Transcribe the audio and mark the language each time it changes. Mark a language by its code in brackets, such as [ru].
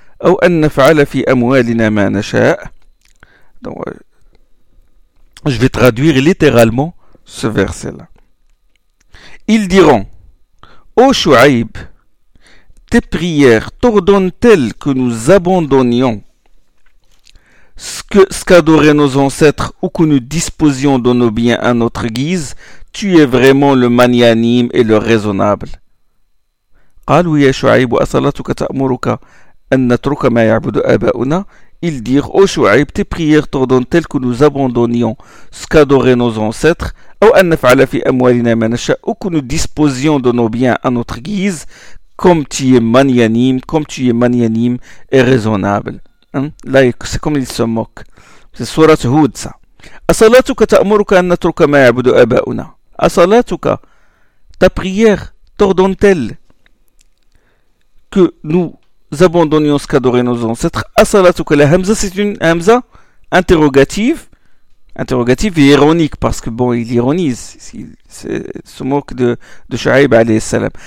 [ar] أو أن نفعل في أموالنا ما نشاء. [fr] Donc, je vais traduire littéralement ce verset-là. Ils diront, ô Shuaïb, tes prières t'ordonnent-elles que nous abandonnions ce qu'adoraient nos ancêtres ou que nous disposions de nos biens à notre guise? Tu es vraiment le magnanime et le raisonnable. [ar] قالوا يا شعيب أصلاتك تأمرك أن نترك ما يعبد آباؤنا. [fr] Ils dirent, ô Shuaib, tes prières t'ordonnent-elles que nous abandonnions ce qu'adoraient nos ancêtres, ou [ar] أن نفعل في أموالنا ما نشاء, [fr] ou que nous disposions de nos biens à notre guise, comme tu es magnanime et raisonnable. Hein? Là, c'est comme ils se moquent. C'est Surat Hud, ça. [ar] أصلاتك تأمرك أن نترك ما يعبد آباؤنا. [fr] أصلاتك, ta prière t'ordonne-t-elle que nous abandonnions ce qu'adoraient nos ancêtres? Asalatuka, la hamza, c'est une hamza interrogative et ironique, parce que bon, il ironise, il se moque de Shu'aib alayhi salam.